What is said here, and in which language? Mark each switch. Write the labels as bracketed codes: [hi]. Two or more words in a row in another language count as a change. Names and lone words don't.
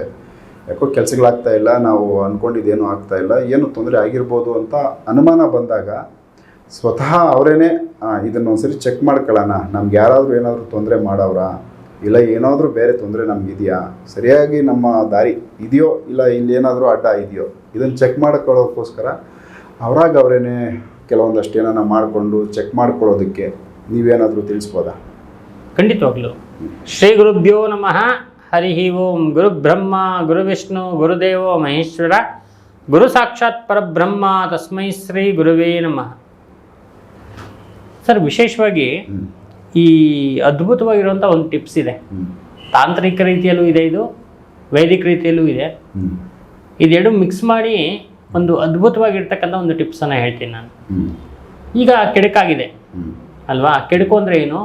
[kn] ಯಾಕೋ ಕೆಲಸಗಳಾಗ್ತಾ ಇಲ್ಲ, ನಾವು ಅಂದ್ಕೊಂಡಿದ್ದೇನೂ ಆಗ್ತಾ ಇಲ್ಲ, ಏನು ತೊಂದರೆ ಆಗಿರ್ಬೋದು ಅಂತ ಅನುಮಾನ ಬಂದಾಗ ಸ್ವತಃ ಅವರೇನೆ ಇದನ್ನೊಂದ್ಸರಿ ಚೆಕ್ ಮಾಡ್ಕೊಳ್ಳೋಣ, ನಮ್ಗೆ ಯಾರಾದರೂ ಏನಾದರೂ ತೊಂದರೆ ಮಾಡೋರಾ, ಇಲ್ಲ ಏನಾದರೂ ಬೇರೆ ತೊಂದರೆ ನಮಗಿದೆಯಾ, ಸರಿಯಾಗಿ ನಮ್ಮ ದಾರಿ ಇದೆಯೋ ಇಲ್ಲ ಇಲ್ಲೇನಾದರೂ ಅಡ್ಡ ಇದೆಯೋ, ಇದನ್ನು ಚೆಕ್ ಮಾಡ್ಕೊಳ್ಳೋಕ್ಕೋಸ್ಕರ ಅವರಾಗ ಅವರೇನೆ ಕೆಲವೊಂದಷ್ಟು ಏನಾರ ಮಾಡಿಕೊಂಡು ಚೆಕ್ ಮಾಡ್ಕೊಳ್ಳೋದಕ್ಕೆ ನೀವೇನಾದರೂ ತಿಳಿಸ್ಬೋದಾ? ಖಂಡಿತವಾಗ್ಲು. [sa] ಶ್ರೀ ಗುರುಭ್ಯೋ ನಮಃ. ಹರಿ ಓಂ. ಗುರು ಬ್ರಹ್ಮ ಗುರು ವಿಷ್ಣು ಗುರುದೇವೋ ಮಹೇಶ್ವರ, ಗುರು ಸಾಕ್ಷಾತ್ ಪರಬ್ರಹ್ಮ ತಸ್ಮೈ ಶ್ರೀ ಗುರುವೇ ನಮಃ. [kn] ಸರ್, ವಿಶೇಷವಾಗಿ ಈ ಅದ್ಭುತವಾಗಿರುವಂಥ ಒಂದು ಟಿಪ್ಸ್ ಇದೆ. ತಾಂತ್ರಿಕ ರೀತಿಯಲ್ಲೂ ಇದೆ, ಇದು ವೈದಿಕ ರೀತಿಯಲ್ಲೂ ಇದೆ. ಇದೆರಡು ಮಿಕ್ಸ್ ಮಾಡಿ ಒಂದು ಅದ್ಭುತವಾಗಿರ್ತಕ್ಕಂಥ ಒಂದು ಟಿಪ್ಸನ್ನು ಹೇಳ್ತೀನಿ ನಾನು. ಈಗ ಕೆಡುಕಾಗಿದೆ ಅಲ್ವಾ? ಕೆಡುಕು ಅಂದರೆ ಏನು?